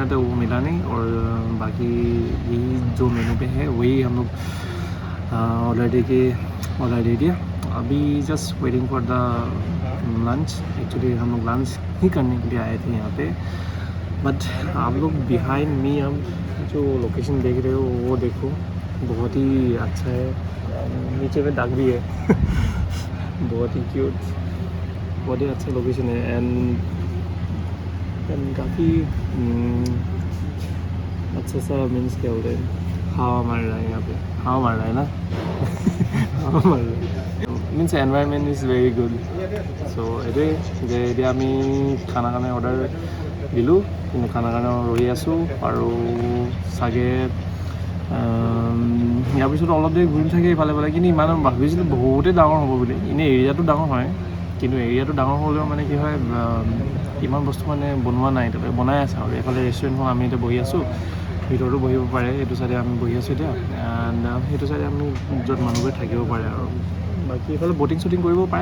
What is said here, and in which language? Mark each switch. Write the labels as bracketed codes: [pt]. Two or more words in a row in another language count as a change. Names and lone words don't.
[hi] थे वो मिला नहीं और बाकी यही जो मेनू पे है वही हम लोग ऑर्डर दे दिया अभी [en] just waiting for the lunch actually [hi] हम लोग लंच ही करने के लिए आए थे यहाँ पे बट आप लोग [en] behind me [hi] अब जो लोकेशन देख रहे हो वो देखो बहुत ही अच्छा है नीचे में दाग भी है बहुत ही क्यूट बहुत ही अच्छा लोकेशन है एंड काफ़ी अच्छा सा मीन्स क्या बोलते हैं हवा मार रहा है यहाँ पे हवा मार रहा है ना हवा मार रहा है मीन्स [en] environment is very good so [as] এইটোৱে যে আমি খানা কাৰণে অৰ্ডাৰ দিলোঁ কিন্তু খানা কাৰণে ৰৈ আছোঁ আৰু চাগে ইয়াৰ পিছত অলপ দেৰি ঘূৰি থাকে ইফালে কিন্তু ইমান ভাবিছিলোঁ বহুতেই ডাঙৰ হ'ব বুলি এনেই এৰিয়াটো ডাঙৰ হয় কিন্তু এৰিয়াটো ডাঙৰ হ'লেও মানে কি হয় ইমান বস্তু মানে বনোৱা নাই তাতে বনাই আছে আৰু এইফালে ৰেষ্টুৰেণ্টখন আমি এতিয়া বহি আছোঁ ভিতৰতো বহিব পাৰে, এইটো চাইডে আমি বহি আছোঁ এতিয়া, এণ্ড সেইটো চাইডে আমি য'ত মানুহবোৰে থাকিব পাৰে আৰু বাকী এইফালে ব'টিং শ্বুটিং কৰিব পাৰে।